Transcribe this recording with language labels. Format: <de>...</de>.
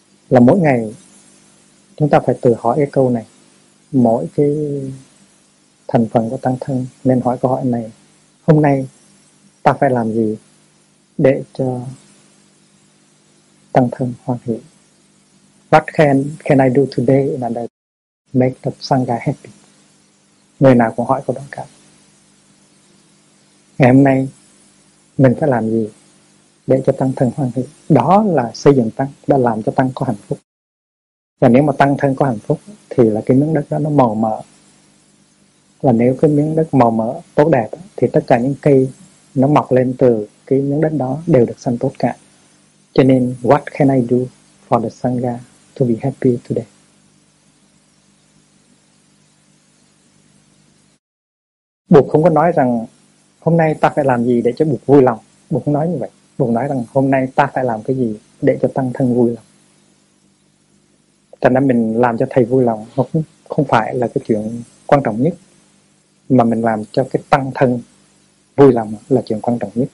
<vi>Là mỗi ngày chúng ta phải tự hỏi cái câu này, mỗi cái thành phần của tăng thân nên hỏi câu hỏi này: hôm nay ta phải làm gì để cho tăng thân hoan hỷ?</vi> <en>What can I do today in order to make the Sangha happy?</en> <vi>Người nào cũng hỏi câu đó cả. Ngày hôm nay mình phải làm gì để cho tăng thân hoan hỷ? Đó là xây dựng tăng, đã làm cho tăng có hạnh phúc. Và nếu mà tăng thân có hạnh phúc thì là cái miếng đất đó nó màu mỡ. Và nếu cái miếng đất màu mỡ tốt đẹp thì tất cả những cây nó mọc lên từ cái miếng đất đó đều được xanh tốt cả. Cho nên</vi> <en>what can I do for the Sangha to be happy today?</en> <vi>Bụt không có nói rằng hôm nay ta phải làm gì để cho Bụt vui lòng. Bụt không nói như vậy. Bụt nói rằng hôm nay ta phải làm cái gì để cho tăng thân vui lòng. Thành ra mình làm cho thầy vui lòng không phải là cái chuyện quan trọng nhất, mà mình làm cho cái tăng thân vui lòng là chuyện quan trọng nhất.</vi>